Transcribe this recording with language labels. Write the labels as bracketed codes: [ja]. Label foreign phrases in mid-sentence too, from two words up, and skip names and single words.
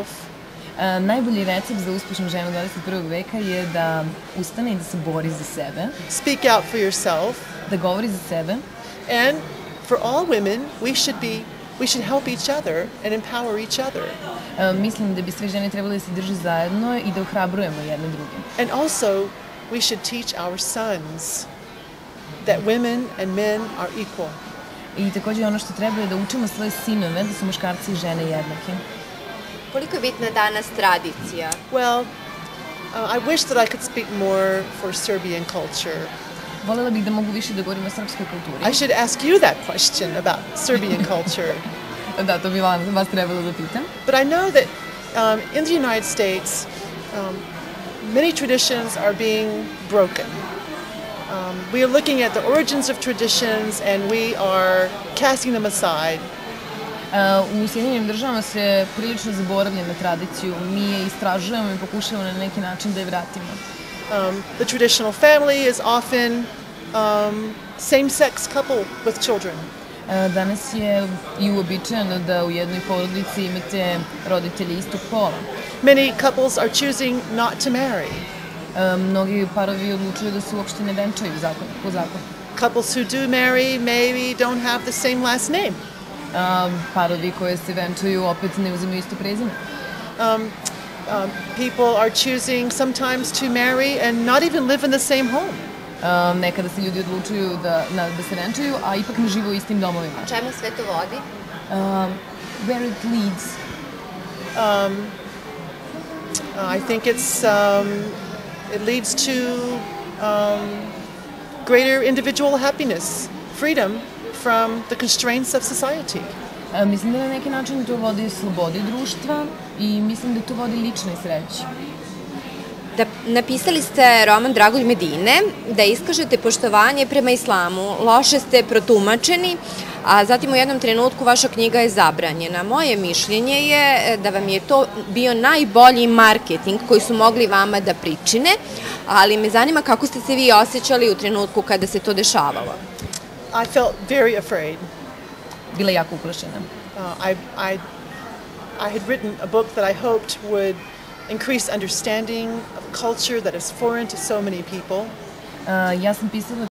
[sr] Najbolji recept za uspešnu ženu 21. veka je da ustane i da se bori za sebe. [en] Speak out for yourself. [sr] Da govori za sebe. [en] And for all women, we should help each other and empower each other. [sr] Mislim da bi sve žene trebale da se drže zajedno i da ohrabrujemo jedne druge. [en] And also, we should teach our sons that women and men are equal. [sr] I također ono što treba je da učimo svoje sinove da su muškarci i žene jednaki. Koliko je bitna danas tradicija? [en] Well, I wish that I could speak more for Serbian culture. [sr] Volela bih da mogu više da govorim o srpskoj kulturi. [en] I should ask you that question about Serbian culture. [sr] Da, to bi vas trebalo da pitam. [en] But I know that in the United States, many traditions are being broken. We are looking at the origins of traditions and we are casting them aside. [sr] U Sjedinjenim državama se prilično zaboravlja na tradiciju. Mi je istražujemo i pokušavamo na neki način da je vratimo. [en] The traditional family is often same-sex couple with children. [sr] Danas je i uobičajeno da u jednoj porodici imate roditelje istog pola. [en] Many couples are choosing not to marry. [sr] Mnogi parovi odlučuju da se uopšte ne venčaju po zakonu. [en] Couples who do marry maybe don't have the same last name. [sr] Parovi koje se venčaju opet ne uzimaju isto prezime. [en] People are choosing sometimes to marry and not even live in the same home. [sr] Nekada se ljudi odlučuju da se venčaju, a ipak ne žive u istim domovima. Čemu sve to vodi? [en] Where it leads. I think it's It leads to greater individual happiness, freedom from the constraints of society. [sr] Mislim da na neki način to vodi slobodi društva i mislim da to vodi ličnoj sreći. Napisali ste roman Dragulj Medine, da iskažete poštovanje prema islamu. Loše ste protumačeni, a zatim u jednom trenutku vaša knjiga je zabranjena. Moje mišljenje je da vam je to bio najbolji marketing koji su mogli vama da pričine, ali me zanima kako ste se vi osjećali u trenutku kada se to dešavalo. [en] I felt very afraid. [sr] Bila jako uplašena. [en] I had written a book that I hoped would increase understanding of a culture that is foreign to so many people. [sr] Ja sam pisala